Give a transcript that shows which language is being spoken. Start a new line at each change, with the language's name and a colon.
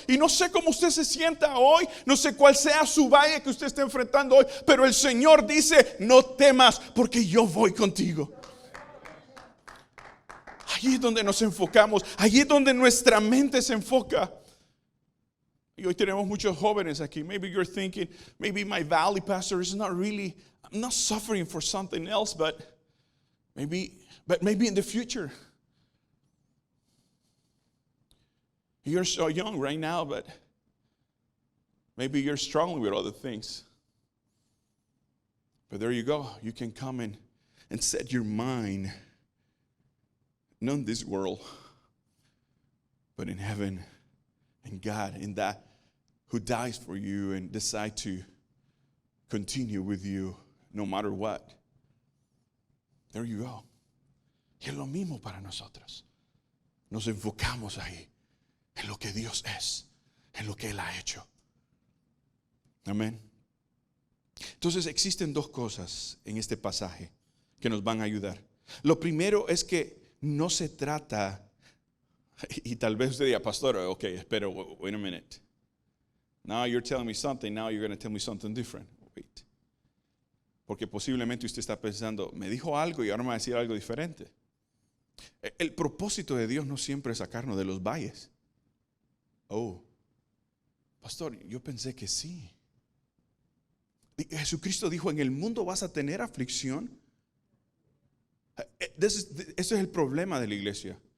Spanish: Y no sé cómo usted se sienta hoy, no sé cuál sea su valle que usted esté enfrentando hoy, pero el Señor dice, no temas, porque yo voy contigo. Allí es donde nos enfocamos, allí es donde nuestra mente se enfoca. Y hoy tenemos muchos jóvenes aquí.
English: Maybe you're thinking, maybe my valley, pastor, is not really, I'm not suffering for something else, but maybe in the future. You're so young right now, but maybe you're struggling with other things. But there you go. You can come and set your mind, not in this world, but in heaven, in God, in that who dies for you and decide to continue with you no matter what. There you go.
Spanish: Y es lo mismo para nosotros. Nos enfocamos ahí, en lo que Dios es, en lo que Él ha hecho. Amén. Entonces existen dos cosas en este pasaje que nos van a ayudar. Lo primero es que no se trata, y tal vez usted diga, pastor, ok, espera,
English: wait a minute. Now you're telling me something, now you're going to tell me something different. Wait.
Spanish: Porque posiblemente usted está pensando, me dijo algo y ahora me va a decir algo diferente. El propósito de Dios no siempre es sacarnos de los valles. Oh, pastor, yo pensé que sí. Jesucristo dijo, en el mundo vas a tener aflicción. Ese es el problema de la iglesia.